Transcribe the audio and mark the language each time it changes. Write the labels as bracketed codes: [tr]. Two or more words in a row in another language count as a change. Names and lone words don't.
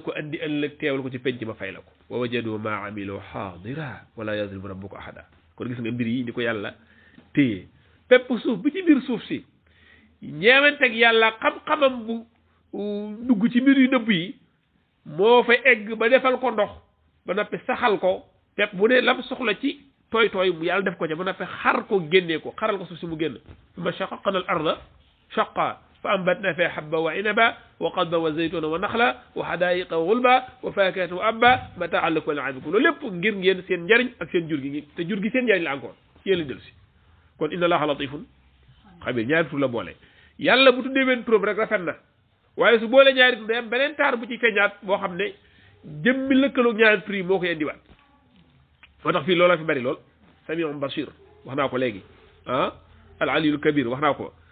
[wo] ko andi ëllëg teewal ko ci penc ma fay la ko [ar] ووجدوا ما عملوا حاضرا ولا يظلم ربك أحدا [wo] kon gis nga mbir yi ni ko yàlla téye pepp suuf bi ci biir suuf si ñeewanteeg yàlla xam-xamam bu dugg ci mbir yu nëbb yi moo fa egg ba defal ko ndox ba noppi saxal ko pepp bu dee lam soxla ci tooy tooy mu yàlla def ko ca ba noppi xar ko génnee ko xaral ko suuf si mu génn [ar] ثم شققنا الأرض شقا فأنبتنا فيها حبا وعنبا و وقضبا وزيتونا ونخلا وحدائق غلبا وفاكهة وأبا متاعا لكم ولأنعامكم [wo] loolu lépp ngir ngeen seen njariñ ak seen jur gi te jur gi seen njariñ la encore ci yéen la dellu si kon [ar] إن الله لطيف خبير [wo] ñaari tur la boole yàlla bu tuddee benn turam rek rafet na waaye su boole ñaari tur day am beneen taar bu ci feeñaat boo xam ne jëmmi lëkkaloog ñaari tur yi moo koy indiwaat moo tax fii loola fi bari lool [ar] سميع بصير [wo] wax naa ko léegi [ar] العلي الكبير [wo] wax naa ko